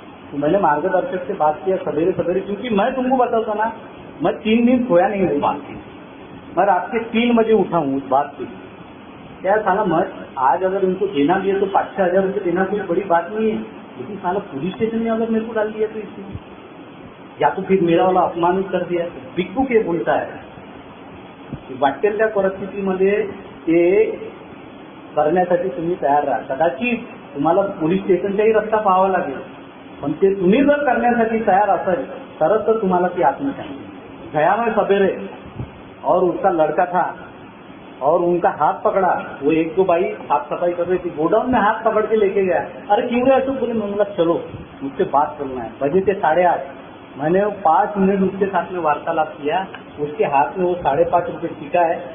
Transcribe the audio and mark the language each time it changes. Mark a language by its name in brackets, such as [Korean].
[Hindi] तो मैंने मार्गदर्शक से बात किया सवेरे सवेरे, क्योंकि मैं तुमको बताता ना, मैं 3 दिन सोया नहीं हूँ बात की. मैं रात के 3 बजे उठा हूँ उस बात की. क्या साला, मैं आज अगर उनको देना भी है तो 5-6 हजार रुपये देना कोई बड़ी बात नहीं है, लेकिन साला पुलिस स्टेशन में अगर मेरे को डाल दिया तो इसमें, या तो फिर मेरा वाला अपमान कर दिया. बिक्कू के बोलता है [Marathi] वाटेल त्या परिस्थितीमध्ये ते करण्यासाठी तुम्ही तयार राहा. कदाचित तुम्हाला पोलीस स्टेशनचाही रस्ता पाहावा लागेल, पण ते तुम्ही जर करण्यासाठी तयार असाल तरच तर तुम्हाला ती आत्मशांती. [Hindi] गया मैं सवेरे और उसका लड़का था और उनका हाथ पकड़ा. वो 1-2 भाई साफ सफाई कर रही थी, गोडाउन में हाथ पकड़ के लेके गया. अरे क्यों है? तो बोले, मैं चलो मुझसे बात करना है. बजे थे 8:30. मैंने 5 मिनट उसके साथ में वार्तालाप किया. उसके हाथ में वो 5.5 रुपये टिका है.